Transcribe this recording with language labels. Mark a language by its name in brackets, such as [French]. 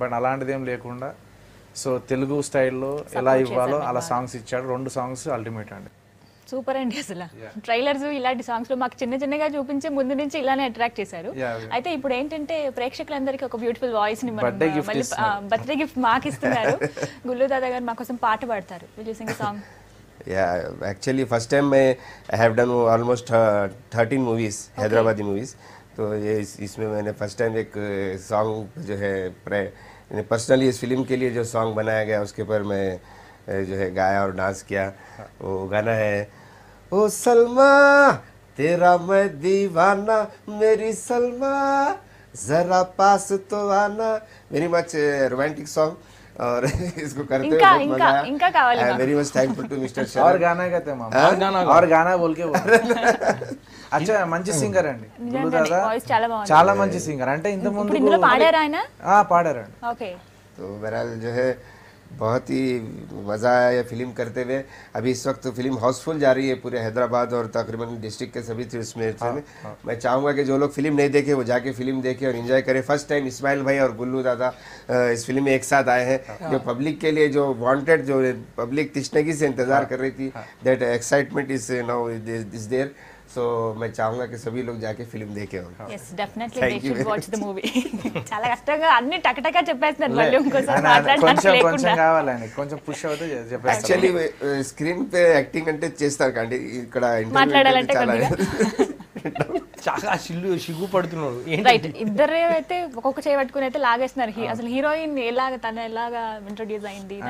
[Telugu] But అలాంటిది ఏం లేకుండా సో తెలుగు స్టైల్లో ఎలా ఇవ్వాలో అలా సాంగ్స్ ఇచ్చాడు. 2 సాంగ్స్ అల్టిమేట్ అండి, సూపర్ అండి. అసలు ట్రైలర్స్ ఇలాంటి సాంగ్స్ లో మాకు చిన్న చిన్నగా చూపించే ముందు నుంచి ఇలానే అట్రాక్ట్ చేశారు. అయితే ఇప్పుడు ఏంటంటే ప్రేక్షకులందరికీ ఒక బ్యూటిఫుల్ వాయిస్ ని బర్త్డే గిఫ్ట్ మాకు ఇస్తున్నారు. గుల్లు దాదా గారు మా కోసం పాట పాడతారు. [English] Will you sing a song? Yeah, actually first time I have done almost 13 movies, Hyderabadi movies. [Hindi] तो ये इसमें मैंने फर्स्ट टाइम एक सॉन्ग जो है पर्सनली इस फिल्म के लिए जो सॉन्ग बनाया गया उसके ऊपर मैं जो है गाया और डांस किया. वो गाना है ओ सलमा तेरा मैं दीवाना मेरी सलमा जरा पास तो आना. वेरी मच रोमांटिक सॉन्ग और इसको करते हुए बहुत मजा आया. [English] I am very much thankful to mister Sharad. [Hindi] और गाना कहते हैं और गाना बोल के [Telugu] అచ్చా మంచి సింగర్ అండి గుల్లు దాదా, చాలా మంచి సింగర్. అంటే ఇంత ముందు పాడారు ఆయన? పాడారండి. ఓకే. [Hindi] तो बहरहाल जो है बहुत ही मज़ा आया ये फिल्म करते हुए. अभी इस वक्त फिल्म हाउसफुल जा रही है पूरे हैदराबाद और तकरीबन डिस्ट्रिक्ट के सभी थ्रिल्स में. मैं चाहूँगा कि जो लोग फिल्म नहीं देखे वो जाके फिल्म देखें और एंजॉय करें. फर्स्ट टाइम इस्माइल भाई और गुल्लू दादा इस फिल्म में एक साथ आए हैं. जो पब्लिक के लिए जो वांटेड, जो पब्लिक तिश्नगी से इंतज़ार कर रही थी, [English] That excitement is now is there. [Telugu] So [Hindi] मैं चाहूंगा कि सभी लोग जाके फिल्म देखे होंगे. [English] yes definitely they should watch the movie. [Telugu] చాలా కష్టంగా అన్ని టకటక చెప్పేస్తున్నారు, మళ్ళీ ఇంకోసారి మాట్లాడడానికి లేకుండా కొంచెం కావాలని కొంచెం పుష్ అవుతే చెప్పేస్తారు. యాక్చువల్లీ స్క్రీన్ పే యాక్టింగ్ అంటే చేస్తారు కండి, ఇక్కడ మాట్లాడాలంటే చాలా సిగ్గు పడుతున్నాడు. రైట్, ఇద్దరే అయితే ఒక్కొక్క చేయి పట్టుకుని అయితే లాగేస్తున్నారు. అసలు హీరోయిన్ ఎలాగ తన ఎలాగా ఇంట్రొడ్యూస్ అయింది?